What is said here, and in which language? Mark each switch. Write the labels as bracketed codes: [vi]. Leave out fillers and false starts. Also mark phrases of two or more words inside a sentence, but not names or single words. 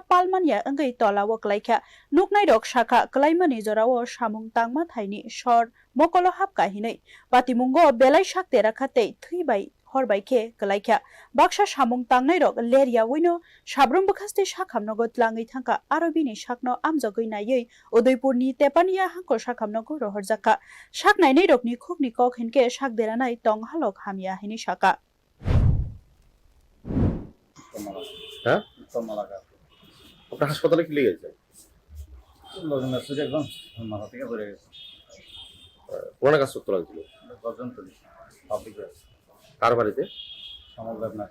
[trp] Palmania Angai Tolawo Klaikha Nuknai Rok Shaka Klaimani Jorawo Samung Tangma Thaini Shor Mokolo Hapka Hinai Patimungo Belai Shak Deraka Tei Thuibai Horbaike Galaikha Baksha Samung Tangnai Rok Leria Wino Sabrum Bakaste Shakhamnogo Tlangai Thangka Arobini Shakno Amjogoi Nayei Udaipurni Tepania Hangko Shakhamnogo Rohorjaka Shak Nainai Rokni Khukni Kok Hinke Shak Deranai Tong Halok Hamia Hini Shaka [bn] হ্যাঁ আপনার হাসপাতালে কি লেগেছে মাথা থেকে পড়ে গেছে কোন কাজ করতে লাগছিল গর্জনতলি পাবলিক কার বাড়িতে সমগ্র না